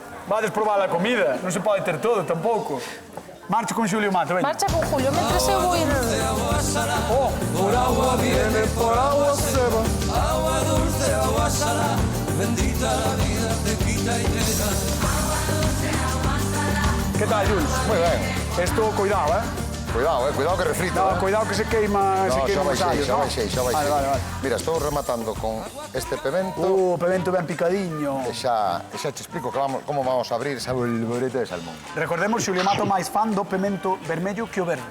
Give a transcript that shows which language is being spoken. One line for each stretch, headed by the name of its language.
Galician: Vades probar a comida, non se pode ter todo tampouco. Marcho con Xulio Mato, veña. marcha con Julio, mentres eu vou ir... Oh,
Spanish: Por agua viene, por agua se va. Agua dulce, agua salada. Bendita la vida, te quita y te da. que tal, Jules?
Galician: Moi ben.
Spanish: Esto, cuidado, Cuidado que refrito, No, eh?
Galician: cuidado que se queima, No, xa os allos, xa ¿no? baixei. Vale. Mira, estou rematando con este pemento. Pemento ben picadiño. E xa te explico como vamos a abrir esa bolboreta de salmón. Recordemos, Xulio Mato máis fan do pemento vermello que o verde.